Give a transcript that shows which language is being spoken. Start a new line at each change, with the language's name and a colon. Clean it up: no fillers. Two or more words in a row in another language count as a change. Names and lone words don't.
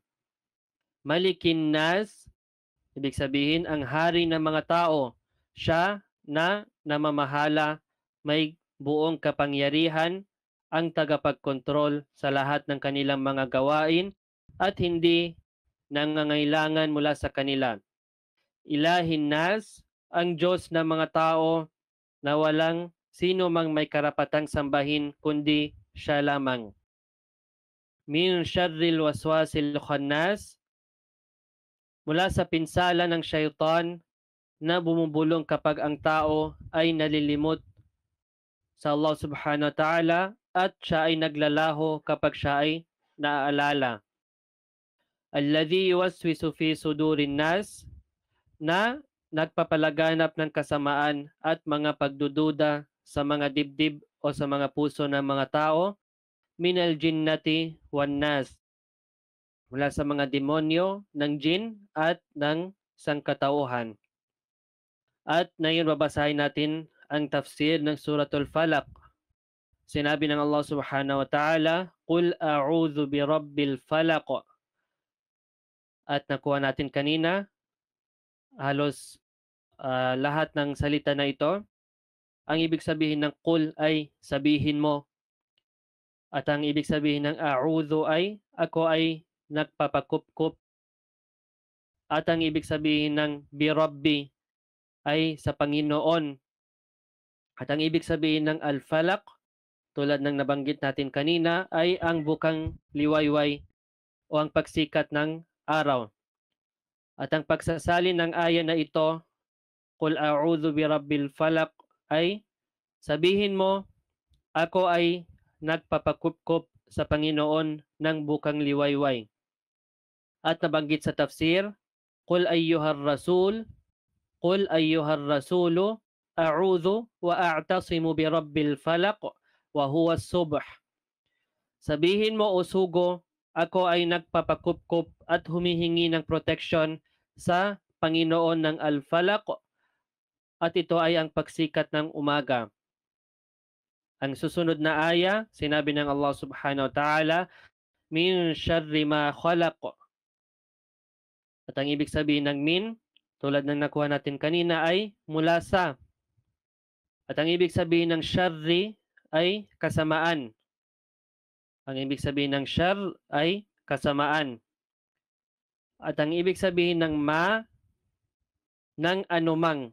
Arabic: ملك الناس,
Filipino: ibig sabihin ang hari ng mga tao, siya na namamahala, may buong kapangyarihan, ang tagapagkontrol sa lahat ng kanilang mga gawain at hindi nangangailangan mula sa kanila.
Arabic: إله الناس,
Filipino: ang Diyos ng mga tao na walang sino mang may karapatang sambahin kundi siya lamang.
Arabic: من شر الوسواس الخناس,
Filipino: mula sa pinsala ng syaitan na bumubulong kapag ang tao ay nalilimot sa Allah
Arabic: سبحانه وتعالى
Filipino: at siya ay naglalaho kapag siya ay naaalala.
Arabic: الذي يوسوس في صدور الناس,
Filipino: na nagpapalaganap ng kasamaan at mga pagdududa sa mga dibdib o sa mga puso ng mga tao,
Arabic: من الجنة والناس,
Filipino: mula sa mga demonyo ng jin at ng sangkatauhan. At ngayon babasahin natin ang tafsir ng Suratul Falaq. Sinabi ng
Arabic: الله سبحانه وتعالى قل أعوذ برب الفلق.
Filipino: At nakuha natin kanina, halos lahat ng salita na ito. Ang ibig sabihin ng qul ay sabihin mo. At ang ibig sabihin ng a'udhu ay ako ay nagpapakupkup. At ang ibig sabihin ng birabbi ay sa Panginoon. At ang ibig sabihin ng al-falaq, tulad ng nabanggit natin kanina, ay ang bukang liwayway o ang pagsikat ng araw. At ang pagsasalin ng aya na ito,
Arabic: قل أعوذ برب الفلق,
Filipino: ay sabihin mo, ako ay nagpapakupkop sa Panginoon ng bukang liwayway. At nabanggit sa tafsir,
Arabic: قل أيها الرسول قل أيها الرسول أعوذ وأعتصم برب الفلق وهو الصبح.
Filipino: Sabihin mo, o sugo, ako ay nagpapakupkop at humihingi ng protection sa Panginoon ng Al-Falaq, at ito ay ang pagsikat ng umaga. Ang susunod na aya, sinabi ng
Arabic: الله سبحانه وتعالى من شر ما خلق.
Filipino: At ang ibig sabihin ng min, tulad ng nakuha natin kanina, ay mula sa. At ang ibig sabihin ng syarri ay kasamaan. Ang ibig sabihin ng syar ay kasamaan. At ang ibig sabihin ng ma, ng anumang.